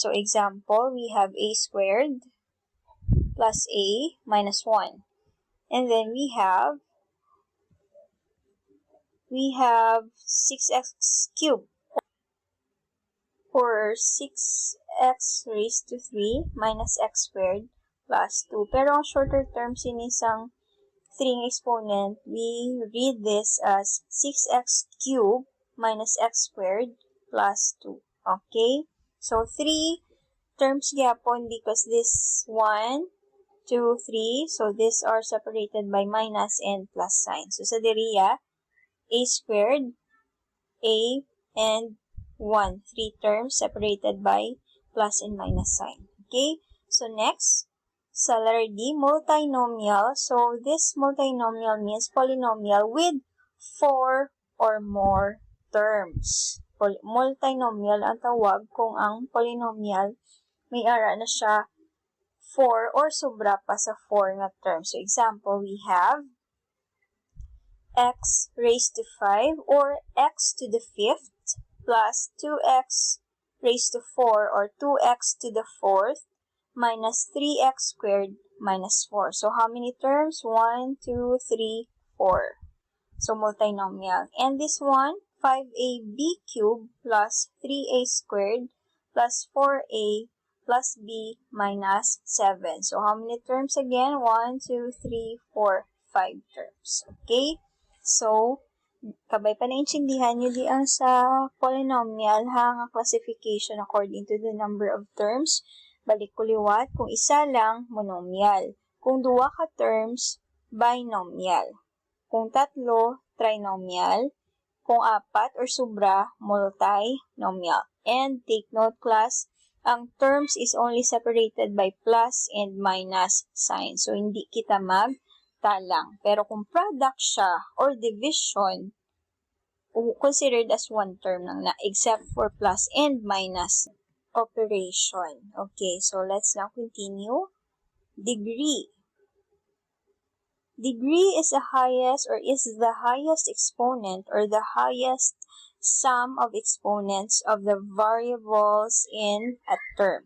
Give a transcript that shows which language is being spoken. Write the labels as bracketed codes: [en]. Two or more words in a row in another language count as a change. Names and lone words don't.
[en] So, example, we have a squared plus a minus 1. And then we have 6x cubed or 6x raised to 3 minus x squared plus 2. [hil] Pero ang [en] shorter term sinisang 3 exponent, we read this as 6x cubed minus x squared plus 2. Okay? So, 3 terms gyapon because this 1, 2, 3. So, these are separated by minus and plus sign. So, [hil] sa diriya, [en] a squared, a, and 1. 3 terms separated by plus and minus sign. Okay? So, next, sa letter D, multinomial. So, this multinomial means polynomial with 4 or more terms. [hil] Multinomial ang tawag kung ang polynomial may ara na siya 4 or sobra pa sa 4 nga terms. [en] So, example, we have x raised to 5 or x to the 5th plus 2x raised to 4 or 2x to the 4th minus 3x squared minus 4. So, how many terms? 1, 2, 3, 4. So, multinomial. And this one, 5ab cubed plus 3a squared plus 4a plus b minus 7. So, how many terms again? 1, 2, 3, 4, 5 terms. Okay? So, [hil] kabay pa naintindihan nyo di ang sa polynomial nga [en] classification according to the number of terms. [hil] Balik kuliwat, kung isa lang, monomial. Kung duwa ka terms, binomial. Kung tatlo, trinomial. Kung apat or sobra, multinomial. [en] And take note class, ang terms is only separated by plus and minus sign. So, [hil] hindi kita magtalang. Pero kung product siya or division, [en] considered as one term [hil] lang na [en] except for plus and minus operation. Okay, so let's now continue. Degree. Degree is the highest exponent or the highest sum of exponents of the variables in a term.